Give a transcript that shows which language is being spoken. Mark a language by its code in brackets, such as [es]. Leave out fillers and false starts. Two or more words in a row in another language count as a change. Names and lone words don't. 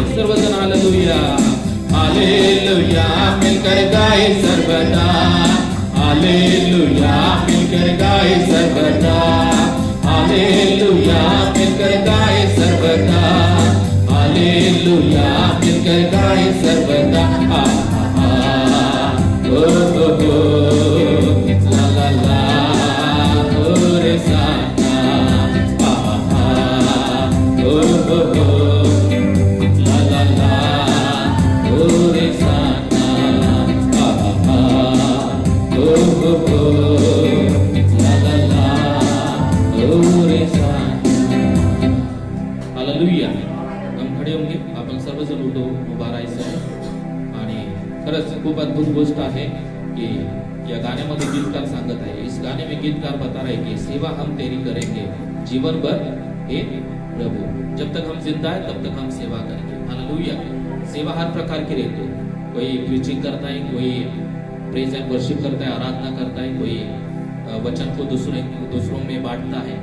[hi] सर्वजन हालेलुया, हालेलुया मिलकर गाए सर्वदा, हालेलुया मिलकर गाए सर्वदा, हालेलुया मिलकर गाए सर्वदा, हालेलुया मिलकर गाए सर्वदा। ओ ला ला ला ओ रे साना, ओ ला ला ला ओ रे साना, ला ला ला ओ रे साना। हालेलुया। हम खडे होंगे, [mr] आपण सर्वजण उठू, उभा राहायचं। आणि खरंच खूप अद्भुत गोष्ट आहे की या गाण्यामध्ये गीतकार सांगत आहे, [hi] इस गाने में गीतकार बता रहे कि सेवा हम तेरी करेंगे जीवन भर हे प्रभु, जब तक हम जिंदा है तब तक हम सेवा करेंगे। हालेलुया। सेवा हर प्रकार की रहती है, कोई प्रीचिंग करता है, कोई [en] praise and worship [hi] करता है, आराधना करता है, कोई वचन को दूसरों में बांटता है।